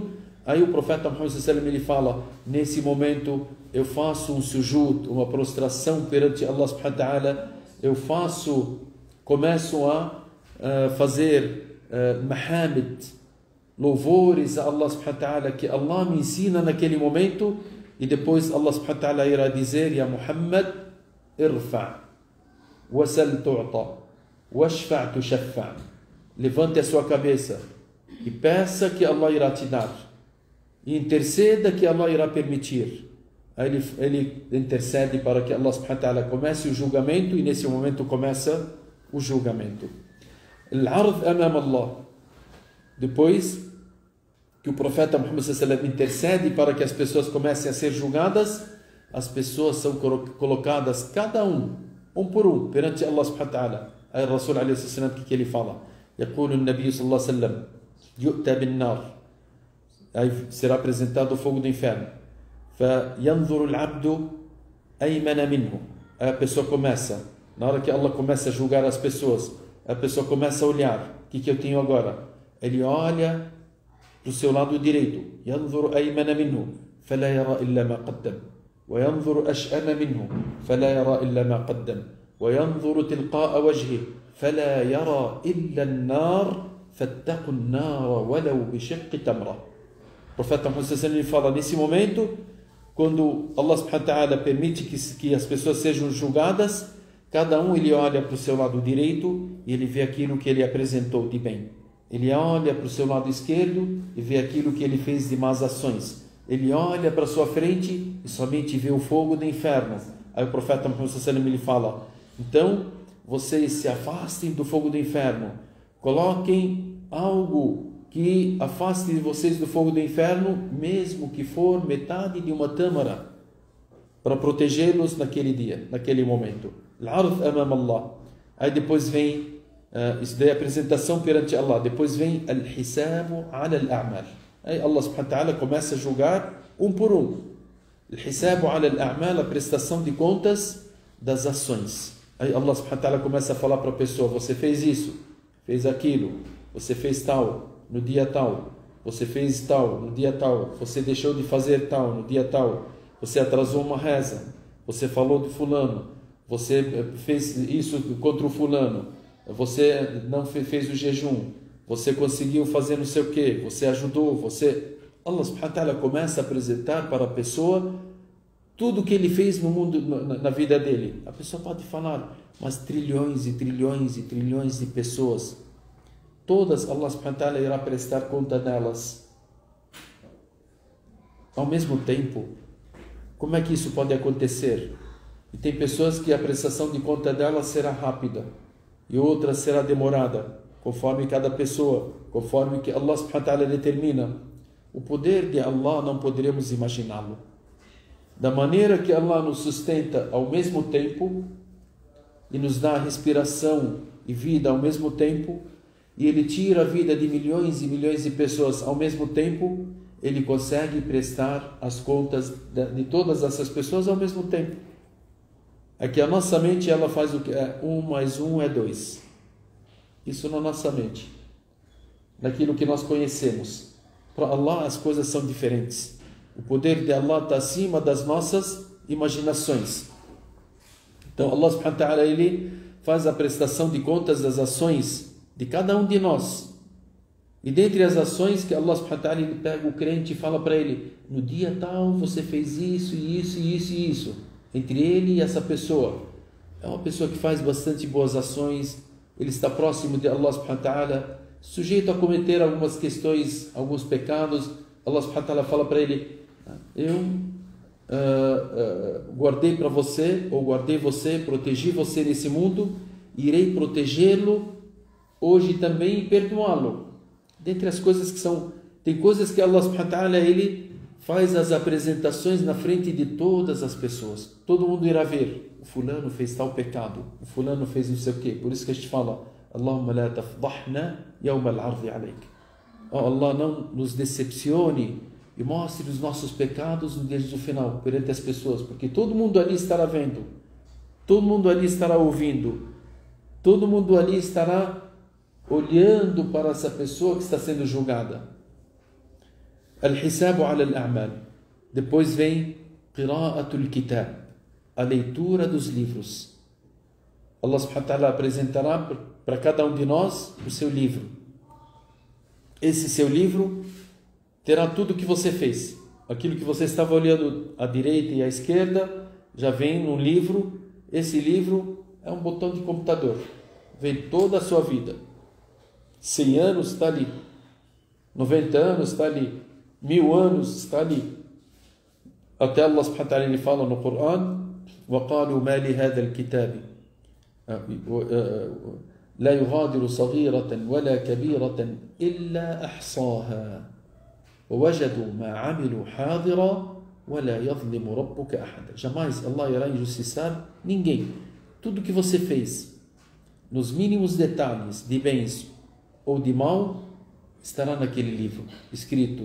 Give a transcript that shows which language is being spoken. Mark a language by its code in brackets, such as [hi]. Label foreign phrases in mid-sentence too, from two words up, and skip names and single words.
[pt] Aí o profeta Muhammad [ar] صلى الله عليه وسلم, [pt] ele fala: nesse momento eu faço um sujud, uma prostração perante Allah [ar] سبحانه وتعالى. [pt] Eu começo a fazer mahamid, louvores a Allah [ar] سبحانه وتعالى, [pt] que Allah me ensina naquele momento. E depois Allah [ar] سبحانه وتعالى [pt] irá dizer: [ar] يا محمد ارفع وسل تعط واشفع تشفع'. [pt] Levante a sua cabeça e peça que Allah irá te dar, e interceda que Allah irá permitir. Aí ele intercede para que Allah [ar] سبحانه وتعالى [pt] comece o julgamento, e nesse momento começa o julgamento. [ar] العرض أمام الله. [pt] Depois que o profeta Muhammad [ar] صلى الله عليه وسلم [pt] intercede para que as pessoas comecem a ser julgadas, as pessoas são colocadas, cada um por um, perante Allah [ar] سبحانه وتعالى. [pt] Aí o Rasul [ar] عليه وسلم, [pt] que ele fala? [ar] يقول النبي صلى الله عليه وسلم يؤتى بالنار. [pt] Aí será apresentado o fogo do inferno. [ar] فينظر العبد أيمن منه. [pt] Aí a pessoa começa, na hora que Allah começa a julgar as pessoas, a pessoa começa a olhar: o que eu tenho agora? Ele olha para o seu lado direito. [ar] ينظر أيمن منه فلا يرى إلا ما قدم وينظر أشأم منه فلا يرى إلا ما قدم وينظر تلقاء وجهه فلا يرى إلا النار فاتقوا النار ولو بشق تمرة. [pt] O profeta Muhammad fala: nesse momento, quando Allah [ar] سبحانه وتعالى [pt] permite que as pessoas sejam julgadas, cada um ele olha para o seu lado direito e ele vê aquilo que ele apresentou de bem. Ele olha para o seu lado esquerdo e vê aquilo que ele fez de más ações. Ele olha para a sua frente e somente vê o fogo do inferno. Aí o profeta Muhammad ele fala: então vocês se afastem do fogo do inferno, coloquem algo que afaste vocês do fogo do inferno, mesmo que for metade de uma tâmara, para protegê-los naquele dia, naquele momento. [ar] العرض أمام الله. [pt] Aí depois vem isso daí é a apresentação perante Allah. Depois vem [ar] الحساب على الأعمال. [pt] Aí Allah [ar] سبحانه وتعالى [pt] começa a julgar um por um. [ar] الحساب على الأعمال, [pt] a prestação de contas das ações. Aí Allah [ar] سبحانه وتعالى [pt] começa a falar para a pessoa: você fez isso, fez aquilo, você fez tal no dia tal, você fez tal no dia tal, você deixou de fazer tal no dia tal, você atrasou uma reza, você falou de fulano, você fez isso contra o fulano, você não fez o jejum, você conseguiu fazer não sei o que, você ajudou, você... Allah [ar] سبحانه وتعالى [pt] começa a apresentar para a pessoa tudo o que ele fez no mundo, na vida dele. A pessoa pode falar: mas trilhões e trilhões e trilhões de pessoas, todas Allah [ar] سبحانه وتعالى [pt] irá prestar conta delas. Ao mesmo tempo, como é que isso pode acontecer? E tem pessoas que a prestação de conta delas será rápida e outras será demorada, conforme cada pessoa, conforme que Allah [ar] سبحانه وتعالى [pt] determina. o poder de Allah não poderíamos imaginá-lo. Da maneira que Allah nos sustenta ao mesmo tempo e nos dá respiração e vida ao mesmo tempo, e Ele tira a vida de milhões e milhões de pessoas ao mesmo tempo, Ele consegue prestar as contas de todas essas pessoas ao mesmo tempo. É que a nossa mente, ela faz o que? 1 mais 1 é 2. Isso na nossa mente. Naquilo que nós conhecemos. Para Allah as coisas são diferentes. O poder de Allah está acima das nossas imaginações. Então Allah [ar] سبحانه وتعالى, [pt] Ele faz a prestação de contas das ações de cada um de nós. E dentre as ações que Allah [ar] سبحانه وتعالى, [pt] Ele pega o crente e fala para ele: no dia tal você fez isso, e isso, e isso, e isso. Entre ele e essa pessoa. É uma pessoa que faz bastante boas ações. Ele está próximo de Allah [ar] سبحانه وتعالى, [pt] sujeito a cometer algumas questões, alguns pecados. Allah [ar] سبحانه وتعالى [pt] fala para ele: eu guardei para você, ou guardei você, protegi você nesse mundo, irei protegê-lo hoje também e perdoá-lo. Dentre as coisas que são, tem coisas que Allah [ar] سبحانه وتعالى, [pt] Ele faz as apresentações na frente de todas as pessoas. Todo mundo irá ver: o fulano fez tal pecado, o fulano fez não sei o quê. Por isso que a gente fala: [ar] اللهم لا تفضحنا يوم العرض عليك. [pt] Oh Allah, não nos decepcione e mostre os nossos pecados no dia do final perante as pessoas, porque todo mundo ali estará vendo, todo mundo ali estará ouvindo, todo mundo ali estará olhando para essa pessoa que está sendo julgada. [ar] الحساب على الأعمال. [pt] Depois vem [ar] قراءة الكتاب, [pt] a leitura dos livros. Allah [ar] سبحانه وتعالى [pt] apresentará para cada um de nós o seu livro. Esse seu livro terá tudo o que você fez. Aquilo que você estava olhando à direita e à esquerda já vem num livro. Esse livro é um botão de computador. Vem toda a sua vida. 100 anos está ali. 90 anos está ali. 1000 anos está ali. Até Allah [ar] سبحانه وتعالى, [pt] Ele fala no Coran: [ar] وَقَالُوا مَا لِهَذَا الْكِتَابِ لا يغادر صغيرة ولا كبيرة إلا أحصاها ووجدوا ما عملوا حاضرا ولا يظلم ربك أحدا. [pt] Jamais Allah irá injustiçar ninguém. Tudo que você fez, nos mínimos detalhes de bens ou de mal, estará naquele livro escrito.